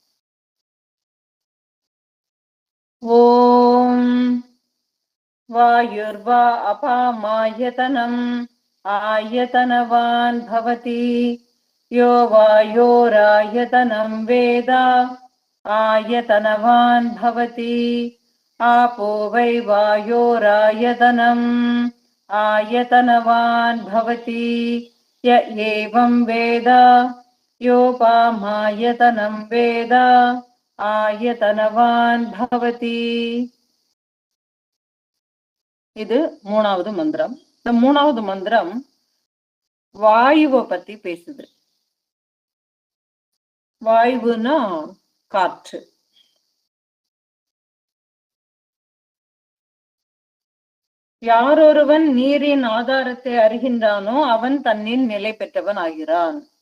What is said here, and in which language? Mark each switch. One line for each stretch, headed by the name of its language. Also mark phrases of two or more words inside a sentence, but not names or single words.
Sanskrit: ॐ वायुर्वा अपामायतनम् आयतनवान् भवति यो वायोरायतनम् वेदा आयतनवान् भवति आपो वै वायोरायतनम् आयतनवान् भवति य एवं वेद योपामायतनं वेद आयतनवान् भवति.
Tamil: இது 3வது மந்திரம். இந்த 3வது மந்திரம் வாயுவை பத்தி பேசுது. வாயுனா காற்று. யாரொருவன் நீரின் ஆதாரத்தை அறிகின்றானோ அவன் தன்னில் நிலை பெற்றவன் ஆகிறான்.